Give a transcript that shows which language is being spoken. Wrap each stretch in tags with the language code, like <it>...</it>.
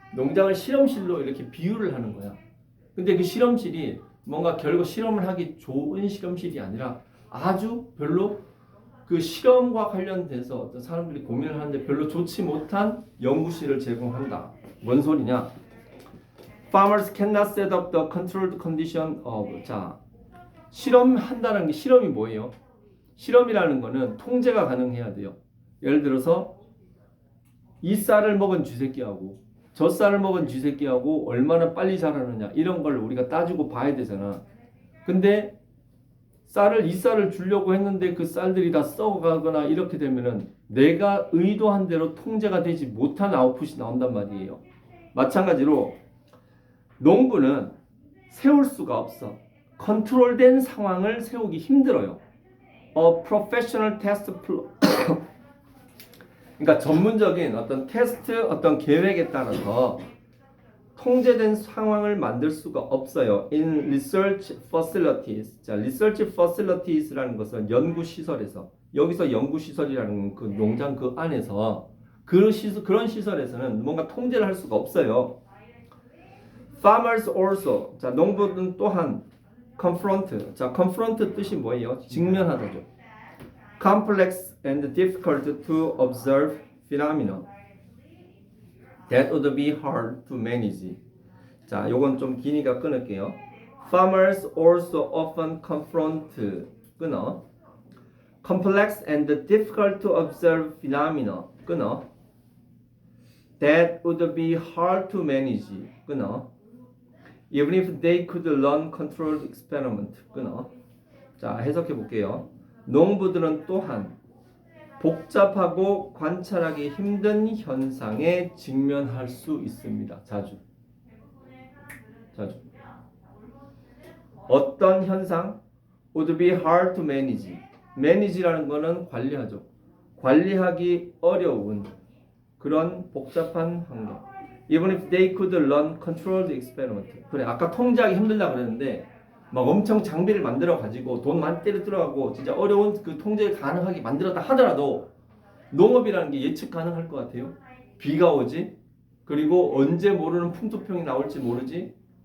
<ko>농장을 실험실로 이렇게 비유를 하는 거야. 근데 그 실험실이 뭔가 결국 실험을 하기 좋은 실험실이 아니라 아주 별로 그 실험과 관련돼서 어떤 사람들이 고민을 하는데 별로 좋지 못한 연구실을 제공한다. 뭔 소리냐?</ko> <en>Farmers cannot set up the controlled condition of.</en> <ko>자, 실험한다는 게 실험이 뭐예요? 실험이라는 거는 통제가 가능해야 돼요. 예를 들어서 이 쌀을 먹은 쥐새끼하고 저 쌀을 먹은 쥐새끼하고 얼마나 빨리 자라느냐 이런 걸 우리가 따지고 봐야 되잖아. 근데 이 쌀을 주려고 했는데 그 쌀들이 다 썩어가거나 이렇게 되면은 내가 의도한 대로 통제가 되지 못한 아웃풋이 나온단 말이에요. 마찬가지로 농부는 세울 수가 없어. 컨트롤된 상황을 세우기 힘들어요.</ko> <en>professional test</en> <ko>그러니까 전문적인 어떤 테스트, 어떤 계획에 따라서 통제된 상황을 만들 수가 없어요.</ko> <en>In research facilities.</en> <ko>자, research facilities라는 것은 연구 시설에서 여기서 연구 시설이라는 그 농장 그 안에서 그런 시설에서는 뭔가 통제를 할 수가 없어요.</ko> <en>Farmers also.</en> <ko>자, 농부는 또한 confront. 자, confront 뜻이 뭐예요? 직면하다죠.</ko> <en>Complex and difficult to observe phenomena that would be hard to manage.</en> <ko>자, 요건 좀 기니까 끊을게요.</ko> <en>Farmers also often confront</en> <ko>끊어.</ko> <en>Complex and difficult to observe phenomena</en> <ko>끊어.</ko> <en>That would be hard to manage</en> <ko>끊어.</ko> <en>Even if they could run controlled experiment 끊어.</en> <ko>자, 해석해 볼게요. 농부들은 또한 복잡하고 관찰하기 힘든 현상에 직면할 수 있습니다. 자주. 어떤 현상?</ko> <en>Would be hard to manage.</en> <ko>manage라는 거는 관리하죠. 관리하기 어려운 그런 복잡한 환경.</ko> <en>Even if they could run controlled experiment.</en> <ko>그래, 아까 통제하기 힘들다 그랬는데 막 엄청 장비를 만들어 가지고 돈 많이 들어가고 진짜 어려운 그 통제 가능하게 만들었다 하더라도 농업이라는 게 예측 가능할 것 같아요. 비가 오지, 그리고 언제 모르는 풍토병이 나올지 모르지.</ko>